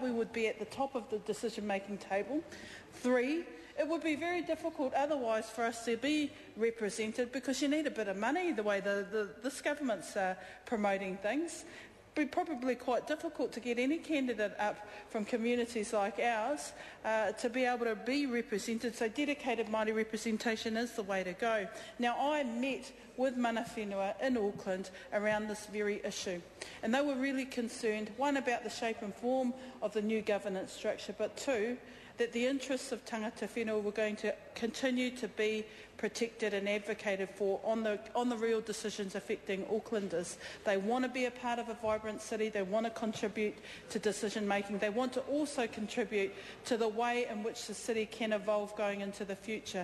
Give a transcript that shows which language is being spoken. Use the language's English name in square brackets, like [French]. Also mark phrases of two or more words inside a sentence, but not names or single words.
[English] We would be at the top of the decision-making table. 3, it would be very difficult otherwise for us to be represented because you need a bit of money, the way this government's promoting things. Be probably quite difficult to get any candidate up from communities like ours to be able to be represented, so dedicated Māori representation is the way to go. Now, I met with [Māori] mana whenua [English] in Auckland around this very issue, and they were really concerned, one, about the shape and form of the new governance structure, but 2, that the interests of [Māori] tangata whenua [English] were going to continue to be protected and advocated for on the real decisions affecting Aucklanders. They want to be a part of a vibrant city, they want to contribute to decision making, they want to also contribute to the way in which the city can evolve going into the future.